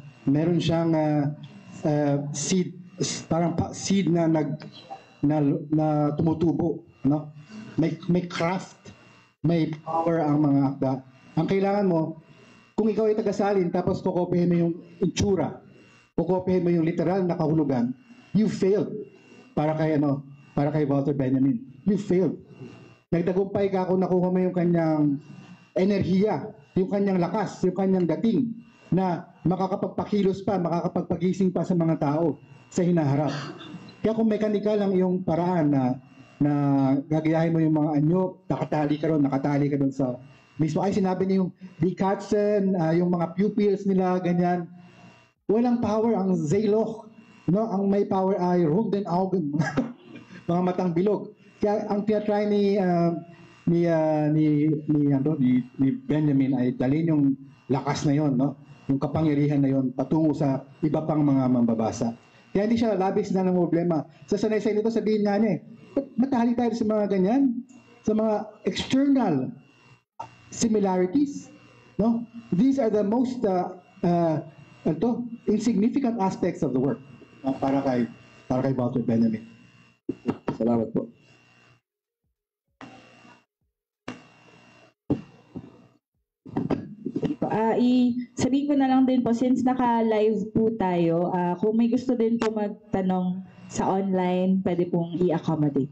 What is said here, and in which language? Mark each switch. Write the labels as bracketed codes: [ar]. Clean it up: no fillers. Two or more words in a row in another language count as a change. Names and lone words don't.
[tl] Meron siyang seed, parang seed na tumutubo. Ano? May craft, may power ang mga akda. Ang kailangan mo, kung ikaw ay tagasalin tapos kukopihin mo yung itsura, kukopihin mo yung literal na kahulugan, [en] you failed. [tl] Para kay Walter Benjamin. [en] You failed. [tl] Nagtagumpay ka kung nakuha mo yung kanyang enerhiya, yung kanyang lakas, yung kanyang dating na makakapagpakilos pa, makakapagpagising pa sa mga tao sa hinaharap. Kaya kung mekanikal lang yung paraan na gagayahin mo yung mga anyo, nakatali ka doon sa mismo. Ay sinabi niyo yung [de] die Katzen, [tl] yung mga pupils nila, ganyan. Walang power ang Zeyloch. No, ang may power ay [de] runden augen, [tl] mga matang bilog. Kaya ang tinatry ni Benjamin ay dalhin yung lakas na yon, no? Yung kapangyarihan na yon patungo sa iba pang mga mambabasa. Kaya hindi siya labis na ng problema. Sa sanaysay nito, sabihin nga niya matali tayo sa mga ganyan, sa mga [en] external similarities, [tl] no? [en] These are the most insignificant aspects of the work. [tl] Para kay Walter Benjamin. Salamat po. Sabihin ko na lang din po, since naka-live po tayo, kung may gusto din po magtanong sa online, pwede pong i-accommodate.